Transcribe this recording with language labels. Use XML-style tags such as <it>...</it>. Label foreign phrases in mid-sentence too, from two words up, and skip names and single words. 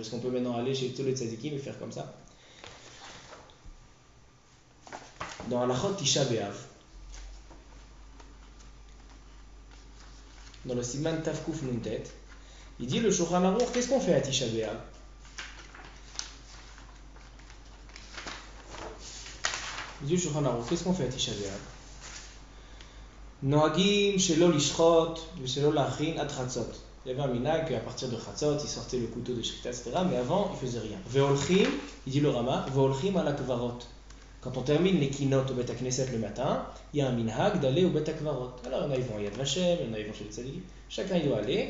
<fr>Est-ce qu'on peut maintenant aller chez tous les tzaddikim et faire comme ça? Dans Halachot Tisha B'Av, dans le</fr> <he>סימן תו קוף נון טית,</he> <fr>il dit le Shulchan Aruch, qu'est-ce qu'on fait à Tisha B'Av? Il dit le Shulchan Aruch, qu'est-ce qu'on fait à Tisha B'Av?</fr> <he>נוהגים שלא לשחוט ושלא לחין עד חצות.</he> <fr>Il y avait un minhag qu'à partir de chatzot, il sortait le couteau de shrita, etc. Mais avant, il faisait rien. Ve'olchim, il dit le Rama,</fr> <he>והולכים על קברות.</he> <fr>Quand on termine les kinot au</fr> <he>בית הכנסת</he> <fr>le matin, il y a un minhag d'aller au</fr> <he>בית הקברות.</he> <fr>Alors, il y en a, ils vont à Yad Vashem, il y en a, ils vont chez les tzadikim. Chacun, il doit aller.</fr>